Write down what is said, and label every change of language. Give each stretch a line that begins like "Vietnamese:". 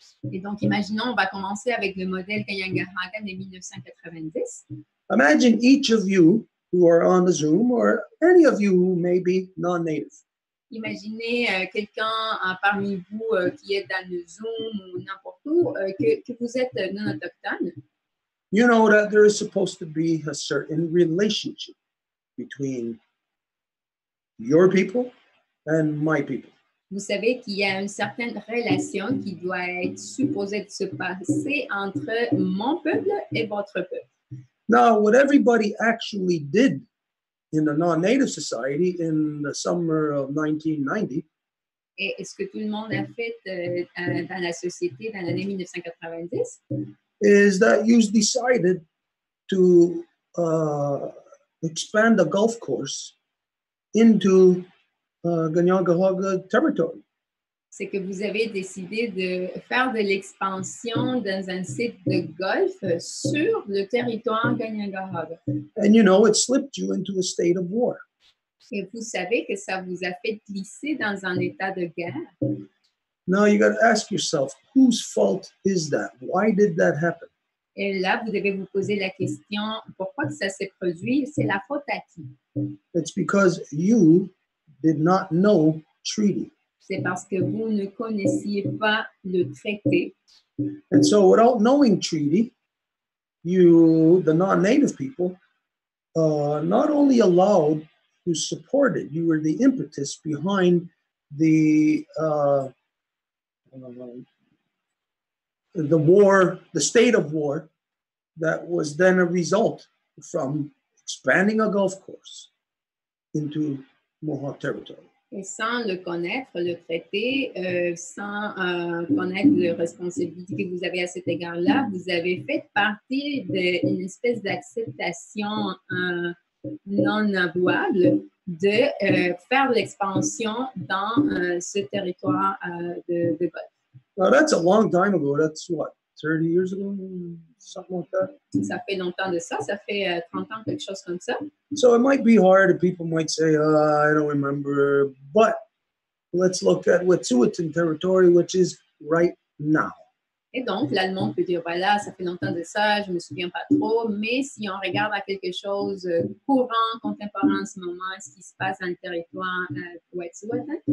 French: Et donc, imaginons, on va commencer avec le modèle Kanien'kehá:ka de 1990.
English: Imagine each of you who are on the Zoom, or any of you who may be non-native.
French: Imaginez quelqu'un parmi vous qui est dans le Zoom ou n'importe où, que vous êtes non autochtone.
English: You know that there is supposed to be a certain relationship between your people and my people.
French: Vous savez qu'il y a une certaine relation qui doit être supposée de se passer entre mon peuple et votre peuple.
English: Now, what everybody actually did in the non-native society in the summer of 1990
French: Et ce que tout le monde a fait dans la société dans l'année 1990,
English: is that you decided to expand the golf course into Kanien'kehá:ka territory.
French: c'est que vous avez décidé de faire de l'expansion dans un site de golf sur le territoire Kanien'kehá:ka.
English: And you know, it slipped you into a state of war.
French: Et vous savez que ça vous a fait glisser dans un état de guerre.
English: Now you got to ask yourself, whose fault is that? Why did that happen?
French: Et là, vous devez vous poser la question, pourquoi que ça s'est produit? C'est la faute à qui?
English: It's because you did not know treaty.
French: C'est parce que vous ne connaissiez pas le traité.
English: And so without knowing treaty, you, the non-native people, not only allowed, you supported, you were the impetus behind the war, the state of war that was then a result from expanding a golf course into Mohawk territory.
French: Et sans le connaître, le traité, sans connaître les responsabilités que vous avez à cet égard-là, vous avez fait partie d'une espèce d'acceptation non avouable de faire de l'expansion dans ce territoire de golf.
English: Now that's a long time ago. That's what, 30 years ago? Something like that.
French: Ça fait longtemps de ça, ça fait 30 ans, quelque chose comme ça.
English: So it might be hard and people might say, I don't remember. But let's look at Wet'suwet'en territory, which is right now.
French: Et donc, là, le monde peut dire, voilà, ça fait longtemps de ça, je ne me souviens pas trop, mais si on regarde à quelque chose courant, contemporain en ce moment, ce qui se passe dans le territoire Wet'suwet'en,